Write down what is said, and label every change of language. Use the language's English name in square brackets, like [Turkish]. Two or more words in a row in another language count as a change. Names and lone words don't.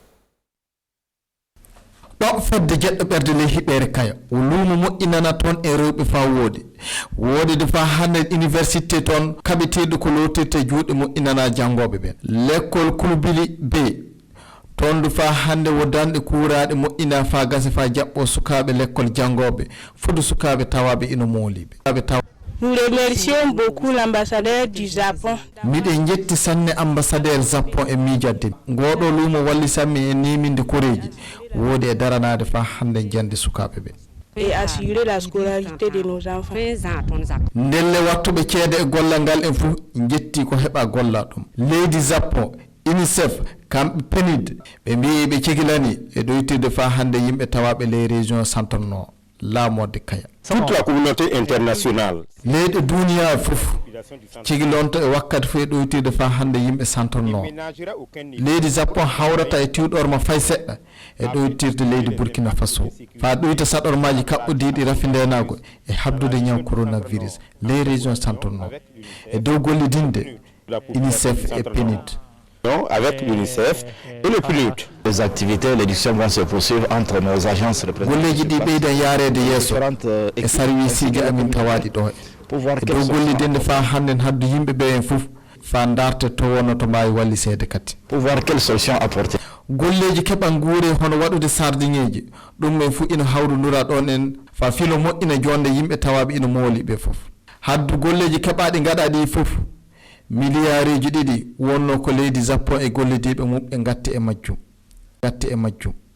[Fula] ɗo fedde jeɗɗo ɓerde ley hiɓere kaya o luumo moƴƴinana toon e rewɓe fa woodi de fa hande université toon kaɓeteɗo ko lotirte juuɗe moƴƴinana janggoɓe ɓen l'école Koulibaly B toon du fa hande wodanɗe kuuraɗe moƴƴina fa gasa fa jaɓɓo sukaɓe l'école janggoɓe fudu sukaɓe tawaɓe ino mooliɓe [French] Nous remercions beaucoup l'ambassadeur du Japon. [Fula] Miɗen jetti sanne ambassadeur Japon e miijadde ngoɗo luumo walli sammi e niminde koreji woodi e daranade fa hande jande sukaɓe ɓe [French] et assurer la scolarité de nos enfants. [Fula] Ndelle wattuɓe ceede e gollal ngal en fuu jetti ko heɓa golla ɗum leydi Japon UNICEF kamɓe PNUD ɓe mbi ɓe cegilani e ɗoytirde fa hande yimɓe tawaɓe [French] les régions centre nord [Fula] laamorde kaya [French] toute la communauté internationale [Fula] leyɗe duniya fof cigilonto e wakkati fof e ɗoytirde fa hande yimɓe centre nord leydi Japon hawrata e tiwɗorma fay seɗɗa e ɗoytirde leydi Burkina Faso fa ɗoyta saɗormaji kaɓɓodiɗi rafi ndenago e habdude ñaw coronavirus [French] les régions centre nord [Fula] e dow gollidinde UNICEF et PNUD [French] avec l'UNICEF et le PNUD. Les activités, les discussions vont se poursuivre entre nos agences représentatives. [Fula] Golleji ɗi ɓeydan yaarede yeeso e service ji amin tawaɗi ɗo e dow gollidinde fa hannden haddu yimɓe ɓe en fof fa darte to wonno to mbawi wallisede kadi [French] pour voir quelle solution apporter. [Fula] Golleji keɓan guure hono waɗude sardiŋeji ɗum men fu ina hawrudira ɗon en fa filo moƴƴina jonde yimɓe tawaɓe ina mooli ɓe fof haddu golleji keɓaɗi gaɗaɗi fof milliards ɗiɗi wonno ko leydi Japon e gollidiɓe mum ɓe gatti e majjum